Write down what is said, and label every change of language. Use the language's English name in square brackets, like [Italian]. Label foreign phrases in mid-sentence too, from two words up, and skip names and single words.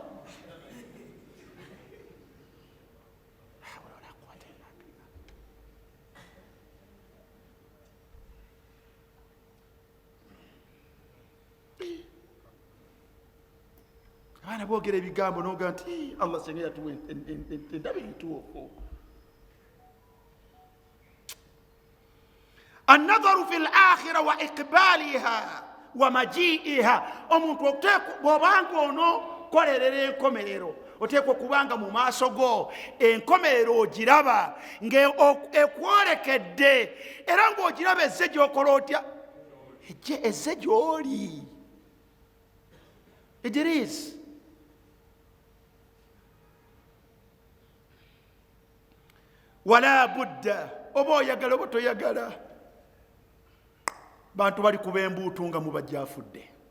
[Ganda] Abaana boogera ebigambo n'oga nti Allah senga yatuwa endaba entuufu. [Arabic] النظر في الآخرة وإقبالها ومجيئها. [Ganda] omuntu bw'obanga ono kolerera enkomerero oteekwa okubanga mu maaso go enkomerero ogiraba ng'ekwolekedde era ng'ogiraba ezze gy'okola otya ezze gy'oli. Idris [Arabic] ولا بد [Ganda] oba oyagala oba toyagala bantu bali kuba embuutu nga mubajja afudde.